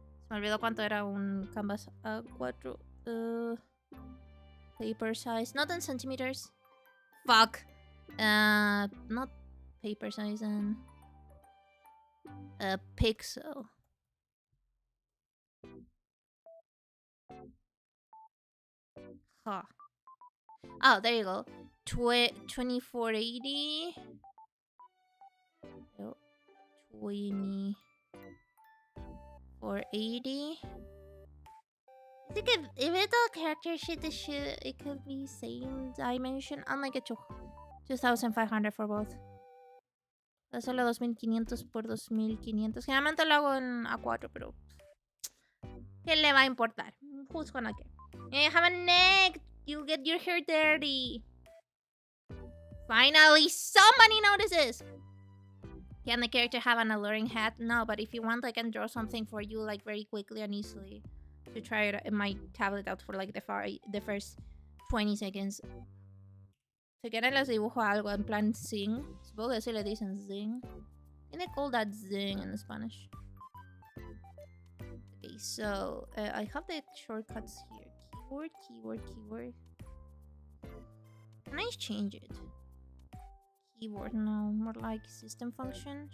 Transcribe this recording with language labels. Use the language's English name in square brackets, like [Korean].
[Spanish] Se me olvidó cuánto era un canvas A4. [English] Paper size, not in centimeters. Fuck. Not paper size and a pixel. Huh. Oh, there you go. 2480. 2480. I think if it's a character sheet, it could be same dimension. I'll make it 2500 for both. [Spanish] Solo 2500 por 2500. Generalmente lo hago en A4, pero ¿qué le va a importar? [English] Who's gonna care? You have a neck. You'll get your hair dirty. Finally, somebody notices. Can the character have an alluring hat? No, but if you want, I can draw something for you like very quickly and easily. To try it in my tablet out for like the first 20 seconds. [Spanish] Si quieren les dibujo algo en plan zing. Supongo que así le dicen zing. [English] And they call that zing in Spanish. Okay, so I have the shortcuts here. Keyboard. Can I change it? Keyboard, no, more like system function.